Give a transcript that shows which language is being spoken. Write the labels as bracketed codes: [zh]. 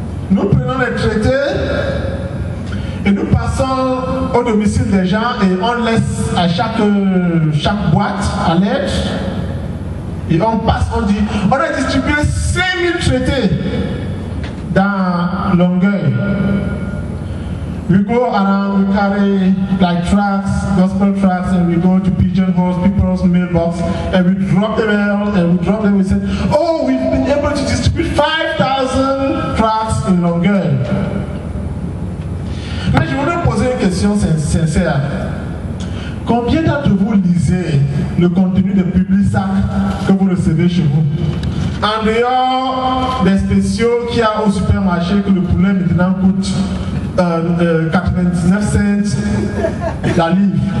[fr] Nous prenons les traités et nous passons au domicile des gens et on laisse à chaque boîte à lettres et on passe, on dit, on a distribué 5000 traités dans Longueuil. [en] We go around, we carry like tracts, gospel tracts, and we go to pigeonholes, people's mailbox, and we drop them out, and we drop them, we say, oh, we've been able to distribute 5,000 tracts in Longueuil. [fr] Mais je voudrais poser une question sincère. Combien d'entre vous lisez le contenu des Publisac que vous recevez chez vous? En dehors des spéciaux qu'il y a au supermarché, que le poulet maintenant coûte 99 cents la livre.